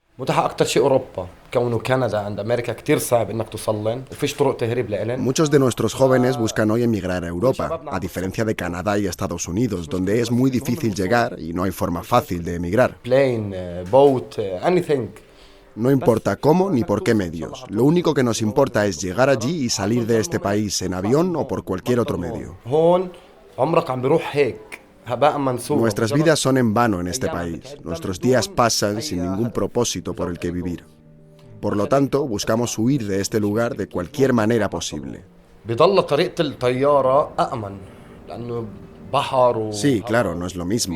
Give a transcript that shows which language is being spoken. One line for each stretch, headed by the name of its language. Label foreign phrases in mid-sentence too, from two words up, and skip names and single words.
Arabic: متاحة أكتر شيء أوروبا، كونه كندا عند أمريكا كتير صعب إنك توصلن، وفيش طرق تهريب لإلن.
Spanish: Muchos de nuestros jóvenes buscan hoy emigrar a Europa, a diferencia de Canadá y Estados Unidos, donde es muy difícil llegar y no hay forma fácil de emigrar.
English: Plane, boat, anything.
Spanish: No importa cómo ni por qué medios. Lo único que nos importa es llegar allí y salir de este país en avión o por cualquier otro medio.
Arabic: هون عمرك عم بيروح هيك.
Spanish: Nuestras vidas son en vano en este país. Nuestros días pasan sin ningún propósito por el que vivir. Por lo tanto, buscamos huir de este lugar de cualquier manera posible. Sí, claro, no es lo mismo.